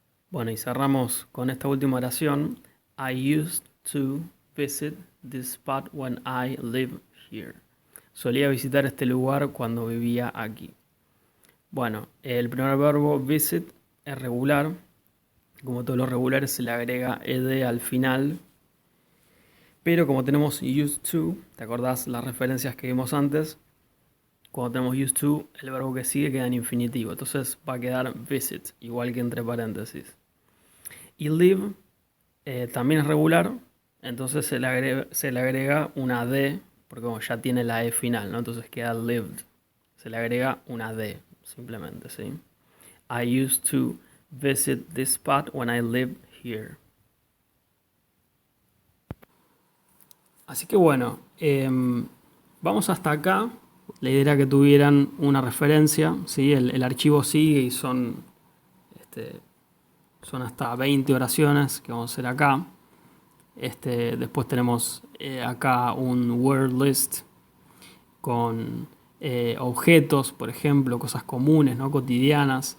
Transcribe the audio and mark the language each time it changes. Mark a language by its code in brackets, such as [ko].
[es] Bueno, y cerramos con esta última oración. [en] I used to visit this spot when I lived here. [es] Solía visitar este lugar cuando vivía aquí. Bueno, el primer verbo visit es regular. Como todos los regulares se le agrega ed al final. Pero como tenemos used to, ¿te acordás las referencias que vimos antes? Cuando tenemos used to, el verbo que sigue queda en infinitivo. Entonces va a quedar visit, igual que entre paréntesis. Y live también es regular. Entonces se le agrega una D, porque como ya tiene la E final, ¿no? Entonces queda lived. Se le agrega una D, simplemente, ¿sí? [en] I used to visit this spot when I lived here. [es] Así que bueno, vamos hasta acá. La idea era que tuvieran una referencia, ¿sí? El archivo sigue y son hasta 20 oraciones que vamos a hacer acá. Después tenemos acá un word list con objetos, por ejemplo, cosas comunes, ¿no? Cotidianas.